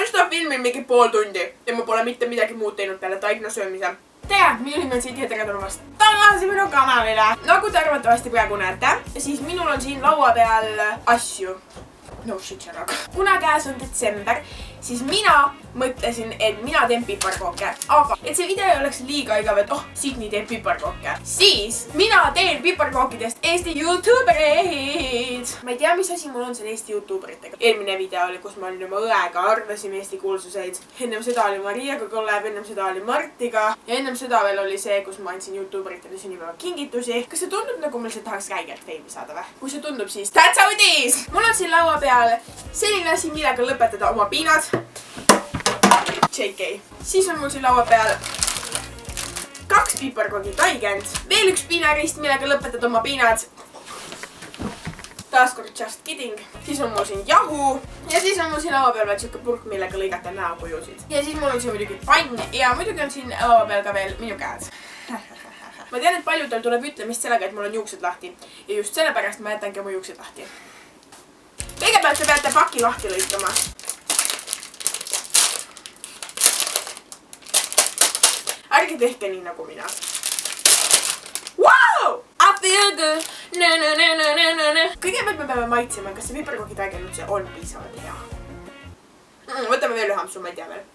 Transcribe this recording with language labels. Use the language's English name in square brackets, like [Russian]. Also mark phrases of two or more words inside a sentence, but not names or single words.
[Estonian] filmin mingi pool tundi ja ma pole mitte midagi muud teinud peale taigna söömise. tere, minu nimi on Siti ja tere tulemast tagasi minu kanalile. Nagu te arvatavasti praegu näete, siis minul on siin laua peal asju. [English] No shit, shut up. [Estonian] Kuna käes on detsember, siis mina mõtlesin, et mina teen piparkooke. Aga et see video ei oleks liiga igav, et Sydney teeb piparkooke. Siis mina teen piparkookidest Eesti YouTuberid. Ma ei tea, mis asi mul on selle Eesti YouTuberitega. Eelmine video oli, kus ma olin oma õega, arvasime Eesti kuulsuseid. Ennem seda oli Mariaga kollab, ennem seda oli Martiga. Ja ennem seda veel oli see, kus ma andsin YouTuberitele sünnipäeva kingitusi. Kas see tundub nagu meil see tahaks räigelt feimi saada või? Kui see tundub, siis [English] that's how it is! [Estonian] Mul on siin laua peal selline asi, millega lõpetada oma piinad. JK. Siis on mul siin laua peal 2 piparkoogi taigend. Veel üks piinarist, millega lõpetada oma piinad. Taaskord [English] just kidding. [Estonian] Siis on mul siin jahu. Ja siis on mul siin laua peal veel siuke purk, millega lõigata näokujusid. Ja siis mul on siin muidugi pann. Ja muidugi on siin laua peal ka veel minu käed. Ma tean, et paljudel tuleb ütlemist sellega, et mul on juuksed lahti. Ja just sellepärast ma jätangi oma juuksed lahti. Kõigepealt te peate paki lahti lõikama. Ärge tehke nii nagu mina. [English] Wow! I feel good. [Estonian] Kõigepealt me peame maitsema, kas see piparkoogi taigend üldse on piisavalt hea. Võtame veel ühe ampsu, ma ei tea veel.